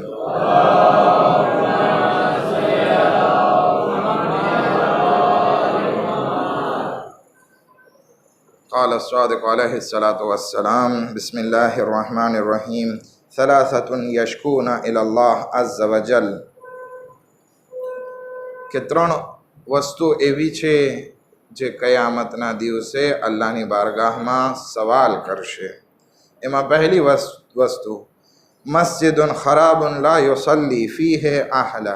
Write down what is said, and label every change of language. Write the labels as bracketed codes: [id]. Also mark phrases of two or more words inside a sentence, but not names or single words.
[ar] قال الصادق عليه الصلاة والسلام. بسم الله الرحمن الرحيم. 3 يشكون إلى الله عز وجل. [gu] કે 3 વસ્તુ એવી છે જે કયામતના દિવસે અલ્લાહની બારગાહમાં સવાલ કરશે. એમાં પહેલી વસ્તુ, [ar] مسجد خراب لا يصلي فيه أهله.